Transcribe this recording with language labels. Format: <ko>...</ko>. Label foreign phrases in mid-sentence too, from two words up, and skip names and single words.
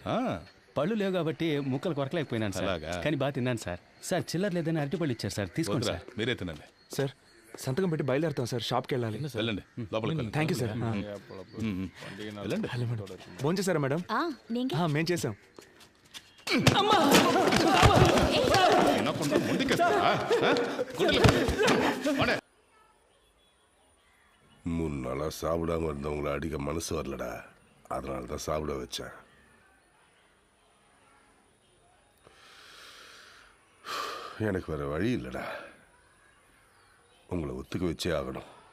<te>పళ్ళు లేవు కాబట్టి ముక్కలు కొరకలేకపోయినాను సార్. కానీ బాగా తిన్నాను సార్. సార్ చిల్లర లేదని అరటిపళ్ళు ఇచ్చారు సార్, తీసుకోండి సార్. మీరే తినండి సార్. సంతకం పెట్టి బయలుదేరుతాం సార్. షాప్కి వెళ్ళాలి. వెళ్ళండి, లోపలికి</te> <en>Thank you sir.</en> <te>వెళ్ళండి. భోంచేశారా మేడం? మేం చేసాం.</te> <ta>மூணு நாளாக சாப்பிடாம இருந்தவங்களை அடிக்க மனசு வரலடா, அதனால தான் சாப்பிட வச்சேன். எனக்கு வேற வழி இல்லைடா, உங்களை ஒத்துக்க வச்சே ஆகணும்.</ta>